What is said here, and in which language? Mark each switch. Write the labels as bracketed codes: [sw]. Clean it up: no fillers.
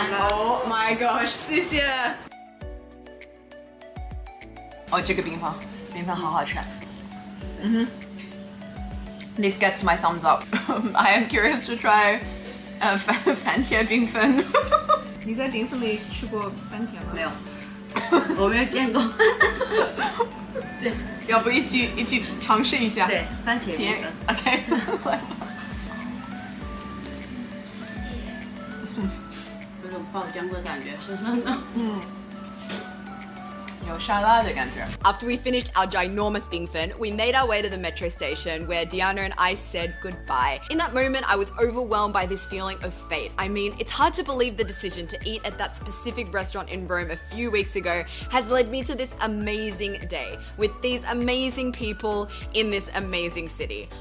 [en] Oh my gosh, [zh] 谢谢。哦，这个冰棒好好吃。 [en] This gets my thumbs up. I am curious to try 番茄冰粉。 [zh] 你在冰粉里吃过番茄吗？没有，我没有见过。对，要不一起尝试一下？对，番茄冰粉。 [en] OK [zh] 有种爆浆的感觉，深深的。有沙拉的感觉。 [en] After we finished our ginormous Bingfen, we made our way to the metro station where Diana and I said goodbye. In that moment, I was overwhelmed by this feeling of fate. I mean, it's hard to believe the decision to eat at that specific restaurant in Rome a few weeks ago has led me to this amazing day with these amazing people in this amazing city.